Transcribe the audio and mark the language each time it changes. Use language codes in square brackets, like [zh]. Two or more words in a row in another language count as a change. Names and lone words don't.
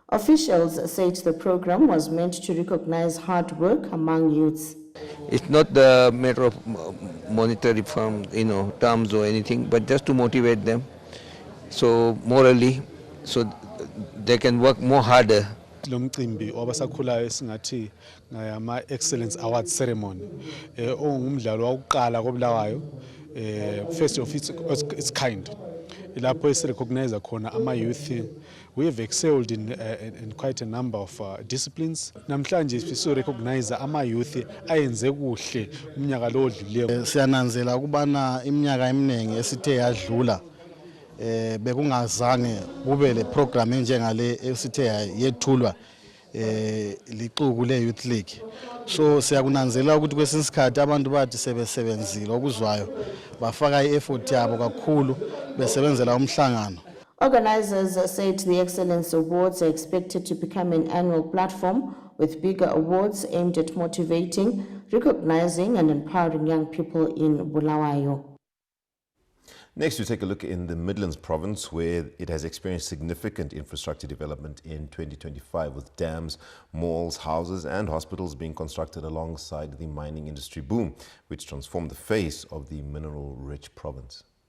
[en] Officials said the program was meant to recognize hard work among youths. It's not the matter of monetary terms or anything, but just to motivate them, so morally, so they can work more harder. [nd] Lo mcimbi wabasakhulayo esingathi ngama Excellence Awards ceremony ongumdlalo wokuqala koBulawayo [en] first of its kind [nd] lapho esirecognize khona ama youth. [en] We have excelled in quite a number of disciplines. [nd] Namhlanje siso recognize ama youth ayenze kuhle umnyaka lo odlulileyo. Siyananzela ukubana iminyaka eminengi esithe yadlula bekungazange kube le program enjengale esithe yethulwa liqhubu le Youth League. So siyakunanzela ukuthi kwesinye isikhathi abantu bathi sebesebenzile okuzwayo bafaka i-effort yabo kakhulu besebenzela umhlangano. [en] Organizers said the Excellence Awards are expected to become an annual platform with bigger awards aimed at motivating, recognizing and empowering young people in Bulawayo. Next, we take a look in the Midlands province, where it has experienced significant infrastructure development in 2025, with dams, malls, houses and hospitals being constructed alongside the mining industry boom, which transformed the face of the mineral-rich province.